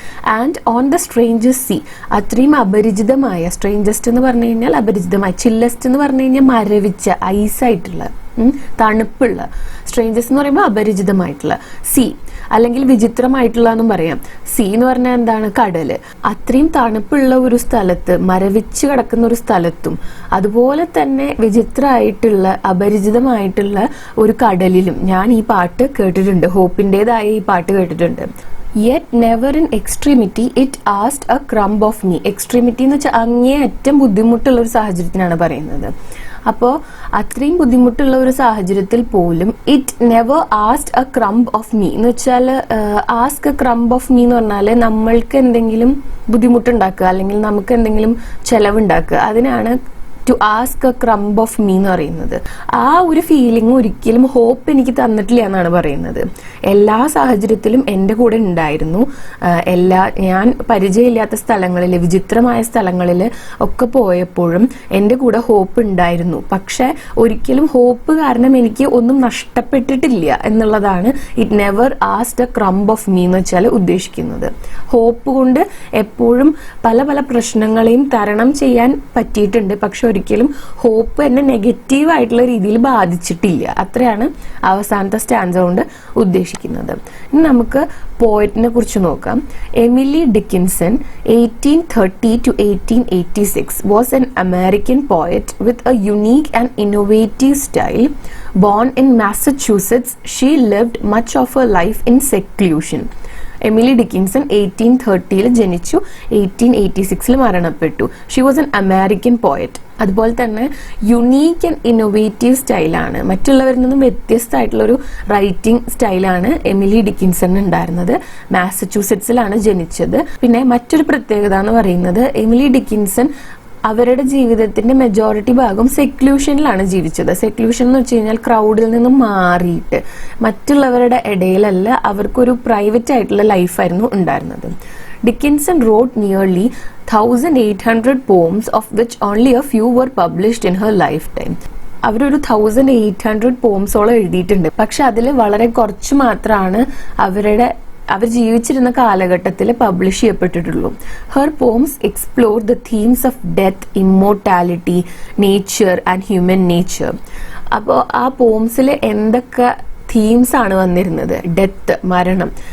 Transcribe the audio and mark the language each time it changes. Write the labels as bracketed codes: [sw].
[en] and on the strangest sea, [ml] അത്രയും അപരിചിതമായ, strangest എന്ന് പറഞ്ഞു കഴിഞ്ഞാൽ അപരിചിതമായ, ചില്ലസ്റ്റ് എന്ന് പറഞ്ഞു കഴിഞ്ഞാൽ മരവിച്ച, ഐസായിട്ടുള്ള, തണുപ്പുള്ള, സ്ട്രേഞ്ചസ് എന്ന് പറയുമ്പോൾ അപരിചിതമായിട്ടുള്ള, സീ അല്ലെങ്കിൽ വിചിത്രമായിട്ടുള്ള എന്നും പറയാം. സീ എന്ന് പറഞ്ഞാൽ എന്താണ്? കടല്. അത്രയും തണുപ്പുള്ള ഒരു സ്ഥലത്ത്, മരവിച്ച് കിടക്കുന്ന ഒരു സ്ഥലത്തും അതുപോലെ തന്നെ വിചിത്രമായിട്ടുള്ള, അപരിചിതമായിട്ടുള്ള ഒരു കടലിലും ഞാൻ ഈ പാട്ട് കേട്ടിട്ടുണ്ട്, ഹോപ്പിൻ്റെതായ ഈ പാട്ട് കേട്ടിട്ടുണ്ട്. [en] Yet never in extremity it asked a crumb of me. [ml] Extremity എന്ന് വെച്ചാൽ അങ്ങേയറ്റം ബുദ്ധിമുട്ടുള്ള ഒരു സാഹചര്യത്തിനാണ് പറയുന്നത്. അപ്പോൾ അത്രയും ബുദ്ധിമുട്ടുള്ള ഒരു സാഹചര്യത്തിൽ പോലും [en] it never asked a crumb of me [ml] എന്ന് വെച്ചാൽ, [en] ask a crumb of me [ml] എന്ന് പറഞ്ഞാൽ നമ്മൾക്ക് എന്തെങ്കിലും ബുദ്ധിമുട്ടുണ്ടാക്കുക അല്ലെങ്കിൽ നമുക്ക് എന്തെങ്കിലും ചെലവുണ്ടാക്കുക, അതിനാണ് [en] to ask a crumb of me [ml] എന്ന് പറയുന്നത്. ആ ഒരു ഫീലിംഗ് ഒരിക്കലും ഹോപ്പ് എനിക്ക് തന്നിട്ടില്ല എന്നാണ് പറയുന്നത്. എല്ലാ സാഹചര്യത്തിലും എൻ്റെ കൂടെ ഉണ്ടായിരുന്നു. ഞാൻ പരിചയമില്ലാത്ത സ്ഥലങ്ങളിൽ, വിചിത്രമായ സ്ഥലങ്ങളിൽ ഒക്കെ പോയപ്പോഴും എൻ്റെ കൂടെ ഹോപ്പ് ഉണ്ടായിരുന്നു. പക്ഷെ ഒരിക്കലും ഹോപ്പ് കാരണം എനിക്ക് ഒന്നും നഷ്ടപ്പെട്ടിട്ടില്ല എന്നുള്ളതാണ് [en] it never asked a crumb of me [ml] എന്ന് വെച്ചാൽ ഉദ്ദേശിക്കുന്നത്. ഹോപ്പ് കൊണ്ട് എപ്പോഴും പല പല പ്രശ്നങ്ങളെയും തരണം ചെയ്യാൻ പറ്റിയിട്ടുണ്ട്, പക്ഷെ ഒരിക്കലും ഹോപ്പ് എന്നെ നെഗറ്റീവ് ആയിട്ടുള്ള രീതിയിൽ ബാധിച്ചിട്ടില്ല. അത്രയാണ് അവസാനത്തെ സ്റ്റാൻസ കൊണ്ട് ഉദ്ദേശിക്കുന്നത്. ഇനി നമുക്ക് പോയറ്റിനെ കുറിച്ച് നോക്കാം. [en] Emily Dickinson 1830 to 1886 was an American poet with a unique and innovative style. Born in Massachusetts, she lived much of her life in seclusion. [ml] Emily Dickinson 1830 ജനിച്ചു, 1886 മരണപ്പെട്ടു. [en] She was an American poet. [ml] അതുപോലെ തന്നെ [en] unique and innovative [ml] സ്റ്റൈലാണ്, മറ്റുള്ളവരിൽ നിന്നും വ്യത്യസ്തമായിട്ടുള്ളൊരു writing സ്റ്റൈലാണ് Emily Dickinson ഉണ്ടായിരുന്നത്. മാസച്യൂസെറ്റ്സിലാണ് ജനിച്ചത്. പിന്നെ മറ്റൊരു പ്രത്യേകത എന്ന് പറയുന്നത്, എമിലി ഡിക്കിൻസൺ അവരുടെ ജീവിതത്തിന്റെ മെജോറിറ്റി ഭാഗം സെക്ലൂഷനിലാണ് ജീവിച്ചത്. സെക്ലൂഷൻ എന്ന് വെച്ച് കഴിഞ്ഞാൽ ക്രൗഡിൽ നിന്നും മാറിയിട്ട് മറ്റുള്ളവരുടെ ഇടയിലല്ല, അവർക്കൊരു പ്രൈവറ്റ് ആയിട്ടുള്ള ലൈഫായിരുന്നു ഉണ്ടായിരുന്നത്. [en] Dickinson wrote nearly 1,800 poems, of which only a few were published in her lifetime. [ml] അവരൊരു 1,800 പോംസോളം എഴുതിയിട്ടുണ്ട്. പക്ഷെ അതിൽ വളരെ കുറച്ച് മാത്രമാണ് അവർ ജീവിച്ചിരുന്ന കാലഘട്ടത്തിൽ publish ചെയ്യപ്പെട്ടിട്ടുള്ളൂ. [en] Her poems explore the themes of death, immortality, nature and human nature. [ml] അപ്പോൾ ആ പോംസിൽ എന്തൊക്കെ തീംസ് ആണ് വന്നിരുന്നത്? ഡെത്ത്, മരണം.